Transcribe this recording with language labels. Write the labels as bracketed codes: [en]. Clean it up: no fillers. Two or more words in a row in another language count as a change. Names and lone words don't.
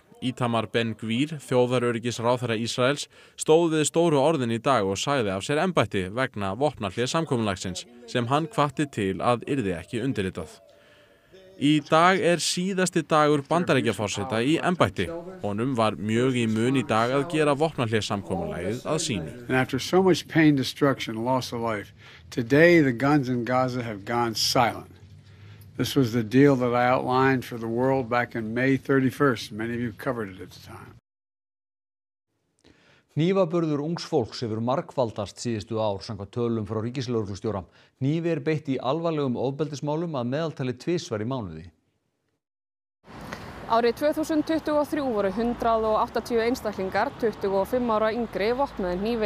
[is] Itamar Ben-Gvir, þjóðaröryggisráðherra Ísraels, stóð við stóru orðin í dag og sagði af sér embætti vegna vopnahlés samkomulagsins sem hann hvatti til að yrði ekki undirritað. Í dag síðasti dagur Bandaríkjaforseta í embætti. Honum var mjög í mun í dag að gera vopnahlés samkomulagið að sínu. [en] And after so much pain, destruction, loss of life, today the guns in Gaza have gone silent. This was the deal that I outlined for the world back in May 31st. Many of you covered it at the time. [is] Hnífaburður ungs fólks hefur margfaldast síðustu ár samkvæmt tölum frá ríkislögreglustjóra. Hnífi beitt í alvarlegum ofbeldismálum að meðaltali 2 í mánuði. Árið 2023 voru 180 einstaklingar 25 ára yngri vopnaðir hnífi.